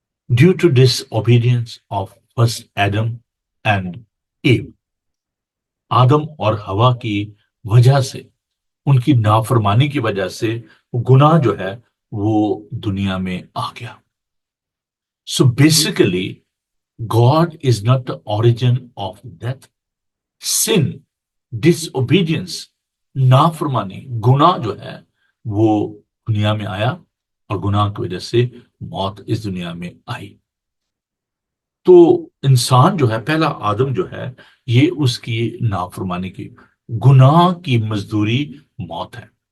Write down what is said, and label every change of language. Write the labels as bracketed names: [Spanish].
[English] due to disobedience of first Adam and Eve, [Urdu] آدم اور ہوا کی وجہ سے، ان کی نافرمانی کی وجہ سے گناہ جو ہے وہ دنیا میں آ گیا. [English] So basically God is not the origin of death. Sin, disobedience, [Urdu] نافرمانی، گناہ جو ہے وہ دنیا میں آیا، اور گناہ کی وجہ سے موت اس دنیا میں آئی. تو انسان جو ہے، پہلا آدم جو ہے، یہ اس کی نافرمانی کی، گناہ کی مزدوری موت ہے.